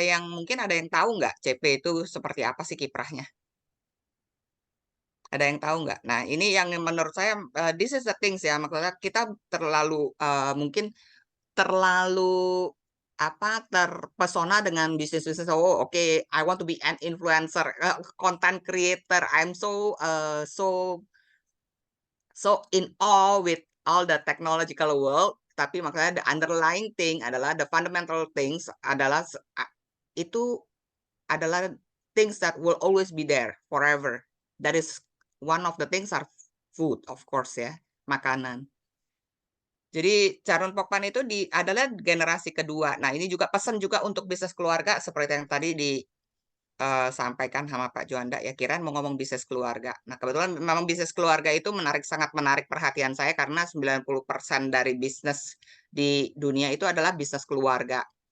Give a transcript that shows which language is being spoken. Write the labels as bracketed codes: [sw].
[id] Mungkin ada yang tahu nggak CP itu seperti apa sih kiprahnya? Ada yang tahu nggak? Nah, ini yang menurut saya [en] this is the things [id] ya. Maksudnya kita mungkin terlalu terpesona dengan bisnis-bisnis. [en] Oh, oke, I want to be an influencer, content creator. I'm so in awe with all the technological world. [id] Tapi makanya [en] the underlying thing adalah the fundamental things itu adalah things that will always be there forever. That is one of the things are food, of course ya, makanan. [id] Jadi Charun Pokpan itu adalah generasi kedua. Nah, ini juga pesan juga untuk bisnis keluarga seperti yang tadi disampaikan sama Pak Juanda ya, kirain mau ngomong bisnis keluarga. Nah, kebetulan memang bisnis keluarga itu sangat menarik perhatian saya karena 90% dari bisnis di dunia itu adalah bisnis keluarga.